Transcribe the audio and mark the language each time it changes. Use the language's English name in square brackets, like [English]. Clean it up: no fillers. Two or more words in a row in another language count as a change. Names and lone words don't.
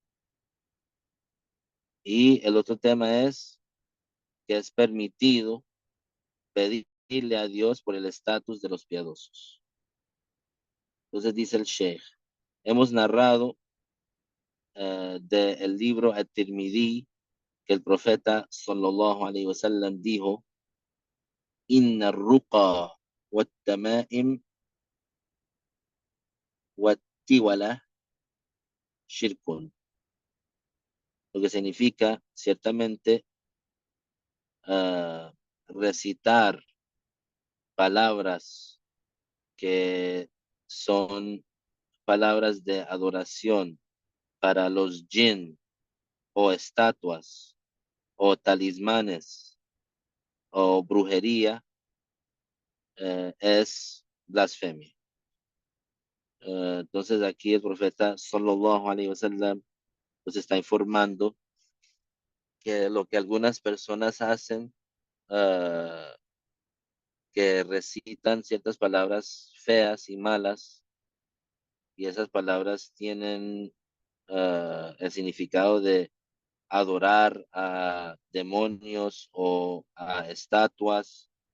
[Spanish] Y el otro tema es que es permitido pedirle a Dios por el estatus de los piadosos. Entonces dice el Sheikh, hemos narrado del libro At-Tirmidhi que el profeta [Arabic] صلى الله عليه وسلم [Spanish] dijo, [Arabic] إن الرقى والتمائم والتولة شرك, [Spanish] lo que significa ciertamente recitar palabras que son palabras de adoración para los jinn o estatuas o talismanes o brujería es blasfemia. Entonces aquí el profeta [Arabic] صلى الله عليه وسلم [Spanish] nos está informando que lo que algunas personas hacen, eh, que recitan ciertas palabras feas y malas, y esas palabras tienen el significado de adorar a demonios o a estatuas,